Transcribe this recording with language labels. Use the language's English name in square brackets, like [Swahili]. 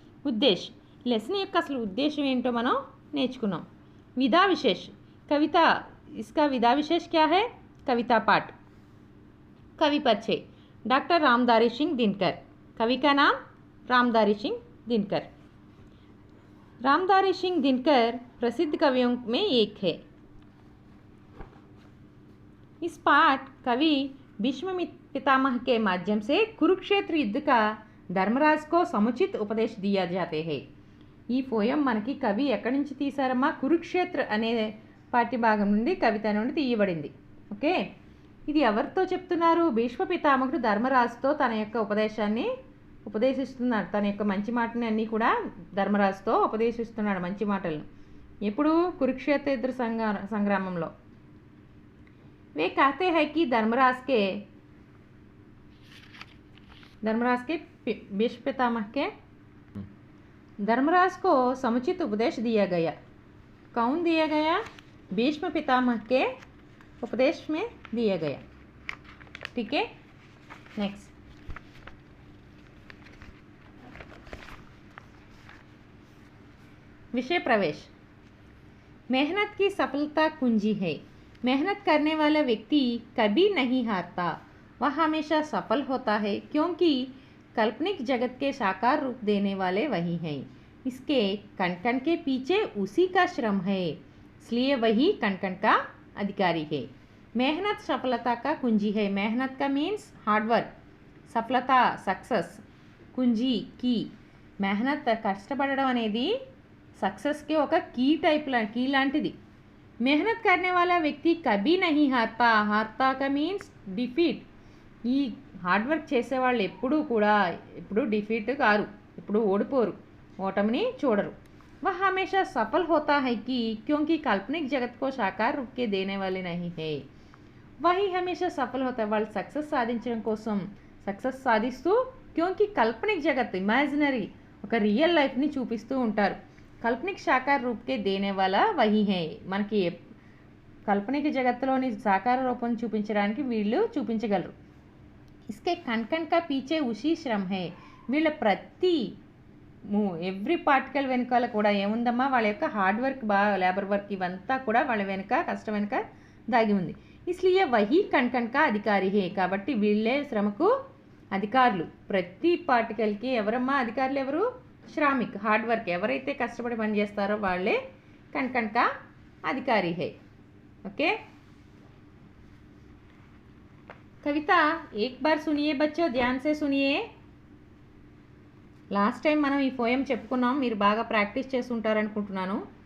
[Telugu] ఉద్దేశ్ lesson యొక్క అసలు ఉద్దేశం ఏంటో మనం నేర్చుకున్నాం. [Hindi] विधा विशेष कविता, इसका विधा विशेष क्या है? कविता पाठ. कवि परिचय डॉक्टर रामधारी सिंह दिनकर. कवि का नाम रामधारी सिंह दिनकर. रामधारी सिंह दिनकर प्रसिद्ध कवियों में एक है. इस पाठ कवि भीष्म पितामह के माध्यम से कुरुक्षेत्र युद्ध का धर्मराज को समुचित उपदेश दिया जाते हैं. [Telugu] ఈ పోయం మనకి కవి ఎక్కడి నుంచి తీశారమ్మా? కురుక్షేత్ర అనే పాఠ్యభాగం నుండి, కవిత నుండి తీయబడింది. ఓకే, ఇది ఎవరితో చెప్తున్నారు? భీష్మ పితామహుడు ధర్మరాజుతో తన యొక్క ఉపదేశాన్ని ఉపదేశిస్తున్నాడు. తన యొక్క మంచి మాటని అన్నీ కూడా ధర్మరాజుతో ఉపదేశిస్తున్నాడు, మంచి మాటలను. ఎప్పుడు? కురుక్షేత్ర యుద్ధ సంగ్రామంలో. [Hindi] वे कहते हैं कि धर्मराज के भीष्म पितामह के धर्मराज को समुचित उपदेश दिया गया. कौन दिया गया? भीष्म पितामह के उपदेश में दिया गया. ठीक है, नेक्स्ट. विषय प्रवेश. मेहनत की सफलता कुंजी है. मेहनत करने वाला व्यक्ति कभी नहीं हारता, वह हमेशा सफल होता है, क्योंकि काल्पनिक जगत के साकार रूप देने वाले वही हैं. इसके कण के पीछे उसी का श्रम है, इसलिए वही कण का अधिकारी है. मेहनत सफलता का कुंजी है. मेहनत का मीन्स हार्डवर्क, सफलता सक्सेस, कुंजी की. [Telugu] मेहनत కష్టపడడం అనేది సక్సెస్కి ఒక కీ లాంటిది. [Hindi] मेहनत करने वाला व्यक्ति कभी नहीं हारता. हारता का मीन्स डिफीट. [Telugu] ఈ హార్డ్ వర్క్ చేసేవాళ్ళు ఎప్పుడు డిఫీట్ కారు, ఎప్పుడు ఓడిపోరు, ఓటమిని చూడరు. [Hindi] वह हमेशा सफल होता है कि क्योंकि काल्पनिक जगत को साकार रूप के देने वाले नहीं है. वही हमेशा सफल होता है. [Telugu] వాళ్ళు సక్సెస్ సాధించడం కోసం సక్సెస్ సాధిస్తూ, [Hindi] क्योंकि काल्पनिक जगत इमेजिनरी [Telugu] ఒక రియల్ లైఫ్ని చూపిస్తూ ఉంటారు. [Hindi] काल्पनिक साकार रूप के देने वाला वही है. [Telugu] మనకి కాల్పనిక జగత్తులోని సాకార రూపం చూపించడానికి వీళ్ళు చూపించగలరు. [Hindi] इसके कण का पीछे उसी श्रम है. [Telugu] వీళ్ళ ప్రతి ఎవ్రీ పార్టికల్ వెనకాల కూడా ఏముందమ్మా? వాళ్ళ యొక్క హార్డ్ వర్క్, లేబర్ వర్క్, ఇవంతా కూడా వాళ్ళ వెనుక, కష్టం వెనుక దాగి ఉంది. [Hindi] इसलिए वही कण का अधिकारी है. [Telugu] కాబట్టి వీళ్ళే శ్రమకు అధికారులు. ప్రతి పార్టికల్కి ఎవరమ్మా అధికారులు? ఎవరు? శ్రామిక్, హార్డ్ వర్క్, ఎవరైతే కష్టపడి పని చేస్తారో వాళ్ళే [Hindi] कण का अधिकारी है. ओके, कविता एक बार सुनिए बच्चों, ध्यान से सुनिए. [Telugu] లాస్ట్ టైం మనం ఈ పోయం చెప్పుకున్నాం, మీరు బాగా ప్రాక్టీస్ చేసి ఉంటారనుకుంటున్నాను.